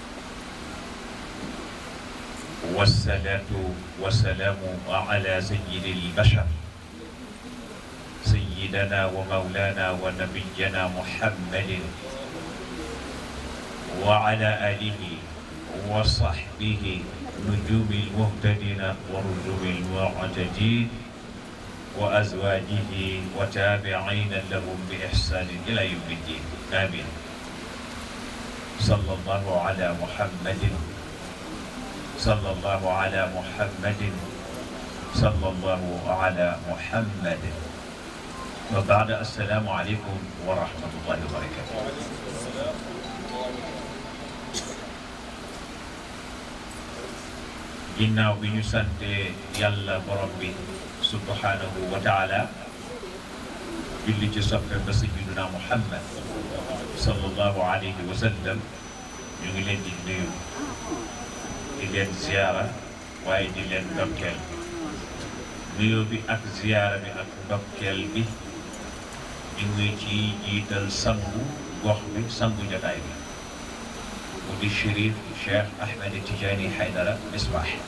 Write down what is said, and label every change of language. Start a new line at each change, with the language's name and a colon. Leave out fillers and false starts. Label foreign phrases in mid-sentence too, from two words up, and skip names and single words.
Arabic: والصلاة والسلام على سيد البشر سيدنا ومولانا ونبينا محمد وعلى آله وصحبه نجوم المهتدين ورجوم المعتدين وأزواجه وتابعين لهم بإحسان إلى يوم الدين آمين. صلى الله على محمد صلى الله على محمد صلى الله على محمد. وبعد السلام عليكم ورحمة الله وبركاته.
Wolof: ginnaaw bi ñu sante yàlla borom bi
Arabic: سبحانه وتعالى
Wolof: julli ci soppe ba
Arabic: سيدنا محمد صلى الله عليه وسلم
Wolof: ñu ngi leen di nuyu di leen ziyaara waaye di leen ndokkeel nuyoo bi ak ziyaara bi ak ndokkeel bi ñu ngi ci jiital sangu gox bi sangu jotaay bi mu di Chérif Cheikh Ahmed Tidiane Haydara Misbah